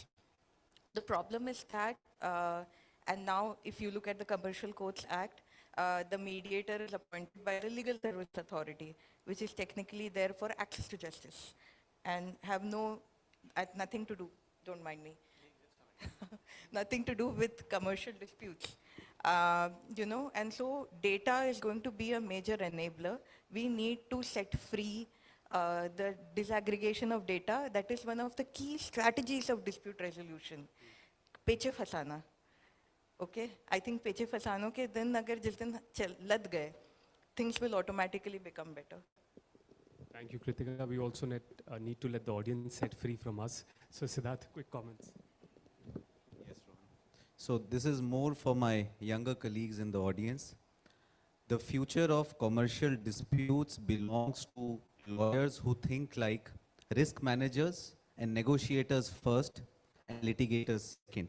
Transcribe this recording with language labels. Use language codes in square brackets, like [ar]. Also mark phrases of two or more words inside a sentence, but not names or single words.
[en] The problem is that, and now if you look at the Commercial Courts Act, the mediator is appointed by the Legal Service Authority, which is technically there for access to justice and have nothing to do, don't mind me, nothing to do with commercial disputes. And so data is going to be a major enabler. We need to set free the disaggregation of data. That is one of the key strategies of dispute resolution. [hi] पेचे फसाना, [en] okay? I think [hi] पेचे फसानों के दिन अगर जिस दिन लद गए, [en] things will automatically become better. Thank you, Kritika. We also need to let the audience set free from us. So Siddharth, quick comments. Yes, Rohan. So this is more for my younger colleagues in the audience. The future of commercial disputes belongs to lawyers who think like risk managers and negotiators first and litigators second.